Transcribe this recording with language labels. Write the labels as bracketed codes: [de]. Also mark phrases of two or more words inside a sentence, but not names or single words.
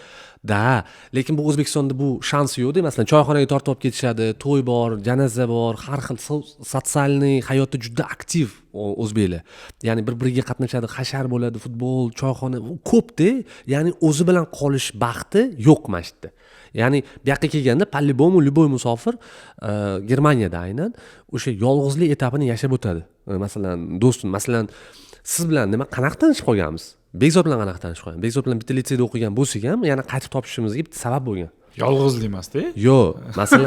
[uz] Lekin bu O'zbekistonda bu shans yo'q-da. Masalan, choyxonaga tortib olib ketishadi, to'y bor, janoza bor, har xil sotsialniy hayotda juda aktiv o'zbeklar. Ya'ni bir-biriga qatnashadi, hashar bo'ladi, futbol, choyxona ko'p-da. Ya'ni o'zi bilan qolish baxti yo'q mana shu yerda. Ya'ni bu yoqqa kelganda [ru] по-любому любой [uz] musofir Germaniyada aynan o'sha yolg'izlik etapini yashab o'tadi. Masalan, do'stim, masalan, siz bilan qanaqa tanishib qolganmiz? Bekzod bilan qanaqa tanishib qolgan? Bekzod bilan bitta litseyda o'qigan bo'lsak ham, yana qaytib topishimizga bitta sabab bo'lgan. Yolg'izlik emas-da? Yo'q, masalan,